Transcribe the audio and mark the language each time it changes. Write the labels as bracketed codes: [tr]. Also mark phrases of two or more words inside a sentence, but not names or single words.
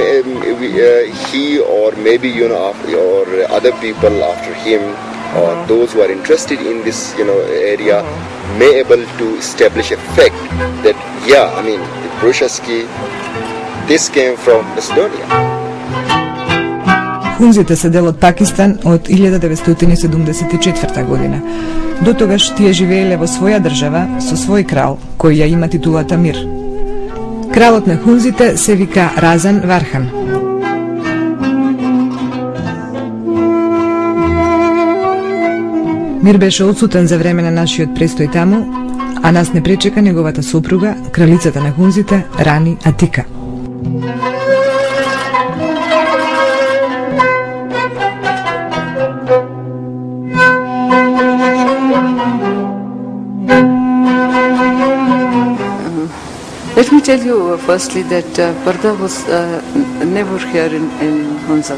[en] he or maybe or other people after him, or those who are interested in this area may able to establish a fact that the Brushaski, this came from Macedonia. [mk] Хунзите се дел од Пакистан од 1974 година. До тогаш тие живееле во своја држава со свој крал, кој ја има титулата Мир. Кралот на хунзите се вика Разан Вархан. Мир беше одсутен за време на нашиот престој таму, а нас не пречека неговата сопруга, кралицата на хунзите, Рани Атика. [en] Let me tell you firstly that Parda was never here in Hunza.